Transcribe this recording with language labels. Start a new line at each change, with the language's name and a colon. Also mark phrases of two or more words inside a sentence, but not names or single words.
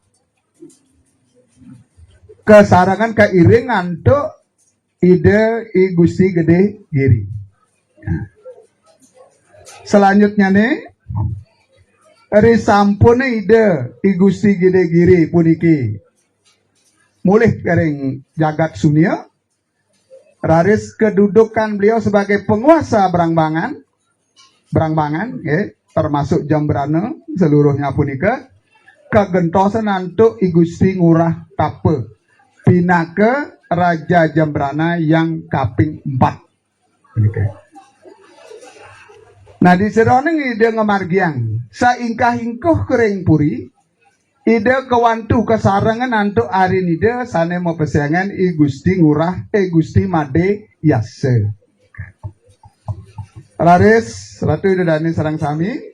Balinese: kesarangan keiringan tu ide I Gusti Gede Giri selanjutnya nih risampune ide I Gusti Gede Giri puniki mulih kering jagat sunia raris
Indonesian: kedudukan beliau sebagai penguasa Brangbangan termasuk Jembrana seluruhnya
Balinese: punika kegentosan antuk I Gusti Ngurah Tape pinake Raja Jembrana yang kaping 4 nah di seroning ide ngemargiang saingkah-ingkuh kering puri ide kewantu kesarengan antuk arin ide sane mau pesengan I Gusti Ngurah Gusti Made Yase raris ratu ide dani sarang sami